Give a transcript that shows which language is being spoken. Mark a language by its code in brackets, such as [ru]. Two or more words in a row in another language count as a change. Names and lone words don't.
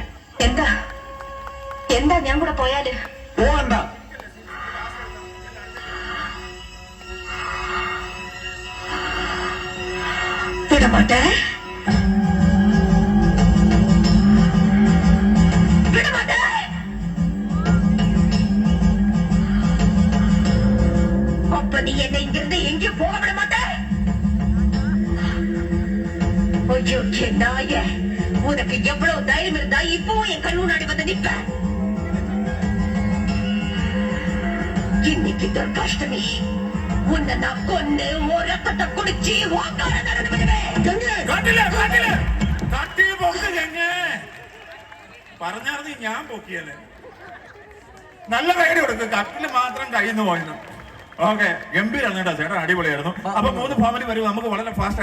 [ml] എന്താ എന്താ ഞാൻ കൂടെ പോയാല്? പോകണ്ട. [ta] விடமாட்டே, விடமாட்டே. அப்ப நீ என்னை இங்கிருந்து எங்கேயும் போக விட மாட்டே. ஐயோ நாய, உனக்கு எவ்வளவு தைரியம் இருந்தா இப்போ என் கண் முன்னாடி வந்து நிப்ப? இன்னைக்கு துர்காஷ்டமி, உன்னை நான் கொன்னு ஒரு ரத்தத்தை குடிச்சு வாக்கார நடந்து விடுவேன். [ml] പറഞ്ഞാർന്ന് ഞാൻ പൊക്കിയല്ലേ. നല്ല കൈഡി കൊടുക്കും. കട്ടില് മാത്രം കയ്യിൽ നിന്ന് പോയിരുന്നു. ഓക്കെ, ഗംഭീരായിരുന്നു കേട്ടോ ചേട്ടാ, അടിപൊളിയായിരുന്നു. അപ്പൊ 3 ഫാമിലി വരും. നമുക്ക് വളരെ ഫാസ്റ്റ്